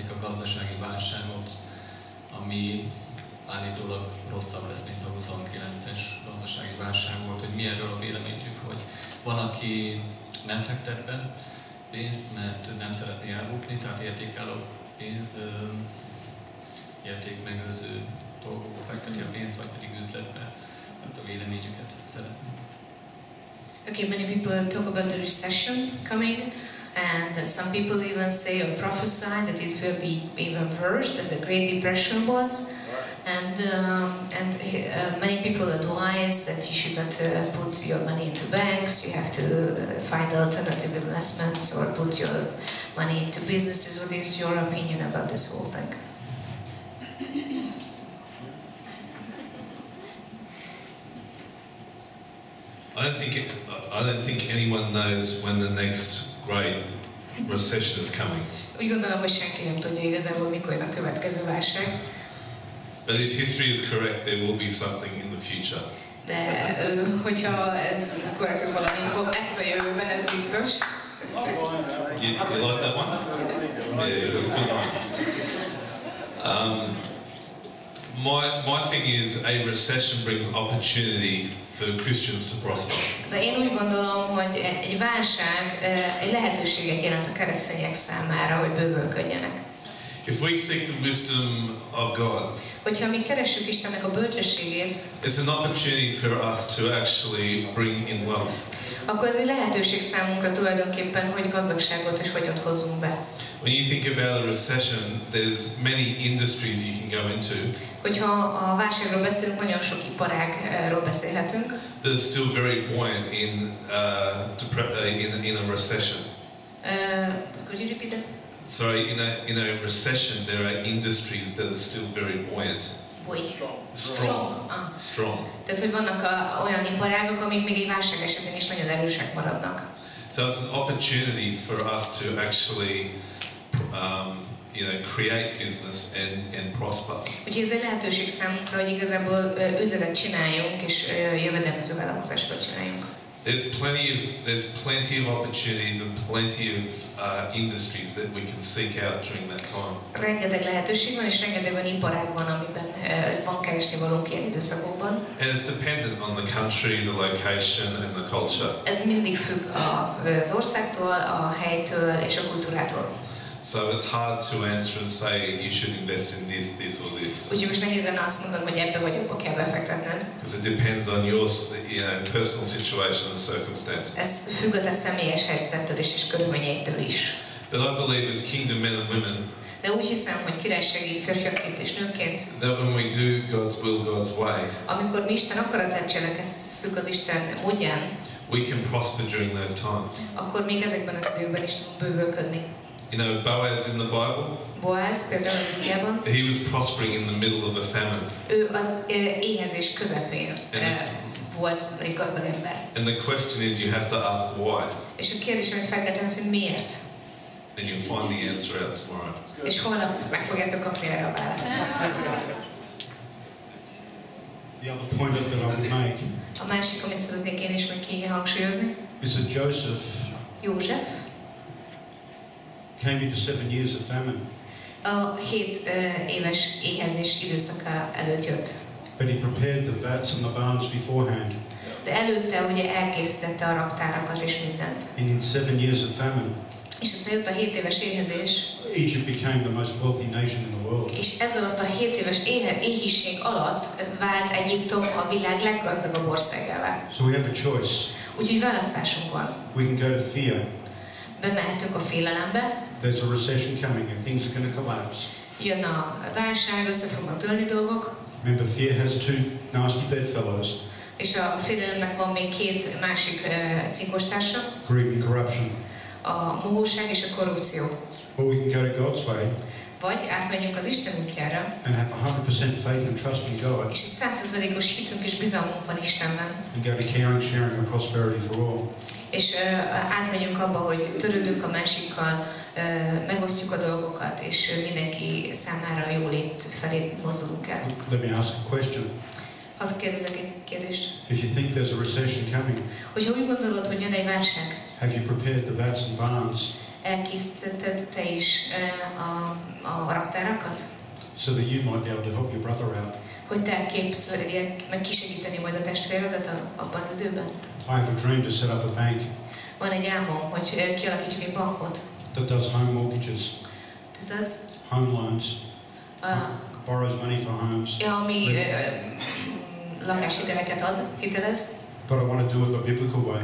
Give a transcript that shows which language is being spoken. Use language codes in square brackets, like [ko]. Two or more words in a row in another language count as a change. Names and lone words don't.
[hu] a gazdasági válságot, ami állítólag rosszabb lesz, mint a 29-es gazdasági válság volt, hogy mi erről a véleményük, hogy van, aki nem fektet be pénzt, mert nem szeretné elbukni, tehát értékmegőrző dolgokba fekteti a pénzt, vagy pedig üzletbe, tehát a véleményüket szeretném. [en] Okay, many people talk about the recession coming, and some people even say or prophesy that it will be even worse than the Great Depression was. And many people advise that you should not put your money into banks, you have to find alternative investments or put your money into businesses. What is your opinion about this whole thing? I don't think anyone knows when the next great recession is coming. [hu] Úgy gondolom, hogy senki nem tudja igazából, mikor jön a következő válság. [en] But if history is correct, there will be something in the future. [hu] De hogyha ez korrekt, valami fog lesz a jövőben, ez biztos. [en] You like that one? Yeah, it was a good one. My thing is a recession brings opportunity for Christians to prosper. [hu] De én úgy gondolom, hogy egy válság egy lehetőséget jelent a keresztények számára, hogy bővölködjenek. [en] If we seek the wisdom of God, [hu] hogyha mi keressük Istennek a bölcsességét, [en] it's an opportunity for us to actually bring in wealth. [hu] Akkor ez egy lehetőség számunkra tulajdonképpen, hogy gazdagságot és vagyont hozzunk be. [en] When you think about a recession, there's many industries you can go into. [hu] Hogyha a válságról beszélünk, nagyon sok iparágról beszélhetünk. [en] They're still very buoyant in a recession. Could you repeat that? Sorry, in a recession, there are industries that are still very buoyant. Strong. [hu] Tehát, hogy vannak olyan iparágok, amik még egy válság esetén is nagyon erősek maradnak. [en] So it's an opportunity for us to actually, create business and prosper. [hu] Úgyhogy ez egy lehetőség számunkra, hogy igazából üzletet csináljunk és jövedelmező vállalkozásokat csináljunk. [en] There's plenty of opportunities and plenty of industries that we can seek out during that time. [hu] Rengeteg lehetőség van és rengeteg olyan iparág van, amiben van keresni valónk ilyen időszakokban. [en] And it's dependent on the country, the location and the culture. [hu] Ez mindig függ az országtól, a helytől és a kultúrától. [en] So it's hard to answer and say you should invest in this or this. [hu] Úgyhogy most nehéz lenne azt mondani, hogy ebbe vagy abba kell befektetned. [en] Because it depends on your personal situation and circumstances. [hu] Ez függ a te személyes helyzetettől és körülményeitől is. [en] But I believe as kingdom men and women, [hu] de úgy hiszem, hogy királysági férfiakként és nőként, [en] that when we do God's will, God's way, [hu] amikor mi Isten akaratát cselekesszük az Isten módján, [en] we can prosper during those times. [hu] Akkor még ezekben az időben is tudunk bővölködni. [en] You know, Boaz in the Bible, [hu] Boaz például a Bibliában, [en] he was prospering in the middle of a famine. [hu] Ő az éhezés közepén volt egy gazdag ember. [en] And the question is, you have to ask why. [hu] És a kérdés, amit fel kell tenni, hogy miért? [en] And you'll find the answer out tomorrow. [hu] És holnap meg fogjátok kapni erre a választ. [en] The other point that I would make. [hu] A másik, amit szeretnék én is meg kihangsúlyozni, [en] is that József came into 7 years of famine. [hu] A 7 éves éhezés időszaka előtt jött. [en] But he prepared the vats and the barns beforehand. [hu] De előtte ugye elkészítette a raktárakat és mindent. [en] And in 7 years of famine, [hu] és aztán jött a 7 éves éhezés. [en] Egypt became the most wealthy nation in the world. [hu] És ez alatt a 7 éves éhíség alatt vált Egyiptom a világ leggazdagabb országává. [en] So we have a choice. [hu] Úgyhogy választásunk van. [en] We can go to fear. [hu] Bemehetünk a félelembe. [en] There's a recession coming and things are going to collapse. [hu] Jön a válság, össze fognak dőlni dolgok. [en] Remember, fear has 2 nasty bedfellows. [hu] És a félelemnek van még 2 másik cinkostársa. [en] Greed and corruption. [hu] A mohóság és a korrupció. [en] Or we can go to God's way. [hu] Vagy átmegyünk az Isten útjára, [en] and have 100% faith and trust in God, [hu] és 100%-os hitünk és bizalmunk van Istenben, [en] and go to caring, sharing and prosperity for all. [hu] És átmegyünk abba, hogy törődünk a másikkal, megosztjuk a dolgokat, és mindenki számára a jólét felé mozdulunk el. [en] Let me ask a question. [hu] Hadd kérdezek egy kérdést. [en] If you think there's a recession coming, [hu] Hogyha úgy gondolod, hogy jön egy válság, [en] have you prepared the vats and barns [hu] elkészítetted te is a raktárakat? [en] so that you might be able to help your brother out? [hu] Hogy te képzeled meg kisegíteni majd a testvéredet abban az időben? [en] I have a dream to set up a bank [hu] Van egy álmom, hogy kialakítsak egy bankot. [en] that does home mortgages, [hu] Tehát az, [en] home loans, borrows money for homes. [hu] ami lakáshiteleket ad, hitelez. [en] But I want to do it the biblical way,